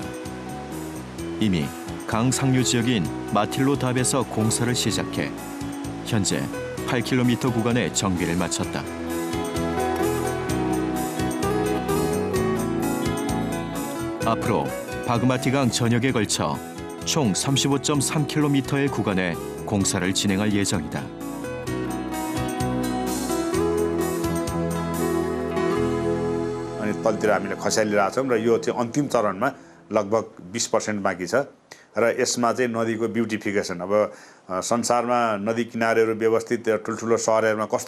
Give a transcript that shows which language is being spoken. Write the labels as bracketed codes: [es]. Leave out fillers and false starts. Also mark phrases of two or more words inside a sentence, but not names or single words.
[ko] 이미 강 상류 지역인 마틸로 답에서 공사를 시작해 현재 8km 구간의 정비를 마쳤다. 앞으로 바그마티강 전역에 걸쳐 총 35.3km의 구간에 공사를 진행할 예정이다. [ne] अनि तलतिर हामीले खसालिरहेका छौँ र यो चाहिँ अन्तिम चरणमा लगभग 20% बाँकी छ र यसमा चाहिँ नदीको ब्युटिफिकेसन अब संसारमा नदी किनारेहरू व्यवस्थित ठुल्ठुलो सहरहरूमा कस्तो